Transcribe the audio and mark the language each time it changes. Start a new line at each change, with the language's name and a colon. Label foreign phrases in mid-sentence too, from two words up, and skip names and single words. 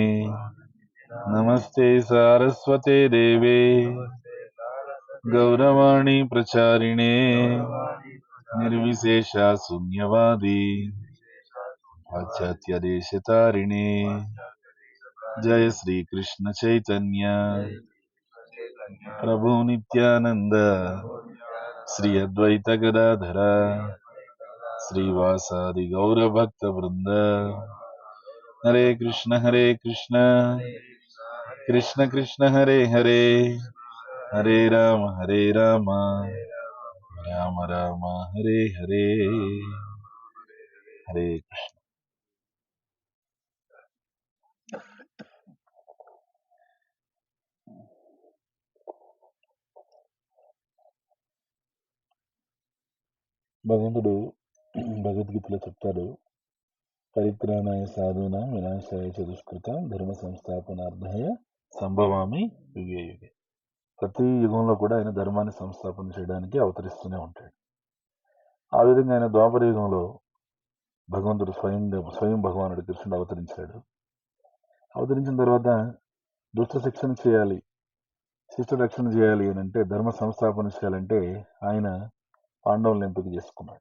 Sanskrit: नमस्ते सारस्वते देवे गौरवाणी प्रचारिणे निर्विशेषा शून्यवादी पाश्चात्य देशतारिणे। जय श्री कृष्ण चैतन्य प्रभु नित्यानंद श्री अद्वैत गदाधर श्रीवासादि गौर भक्त वृंद। हरे कृष्ण कृष्ण कृष्ण हरे हरे हरे राम राम राम हरे हरे।
Telugu: हरे భగవంతుడు భగవద్గీతలో చెప్తాడు,
Sanskrit: परित्राणाय साधूनां विनाशाय च दुष्कृतां धर्म संस्थापनार्थाय सम्भवामि युगे युगे.
Telugu: ప్రతి యుగంలో కూడా ఆయన ధర్మాన్ని సంస్థాపన చేయడానికి అవతరిస్తూనే ఉంటాడు. ఆ విధంగా ఆయన ద్వాపర యుగంలో భగవంతుడు స్వయం భగవానుడు కృష్ణుడు అవతరించాడు. అవతరించిన తర్వాత దుష్ట శిక్షణ చేయాలి, శిష్ట రక్షణ చేయాలి అని అంటే, ధర్మ సంస్థాపన చేయాలంటే ఆయన పాండవులను ఎంపిక చేసుకున్నాడు.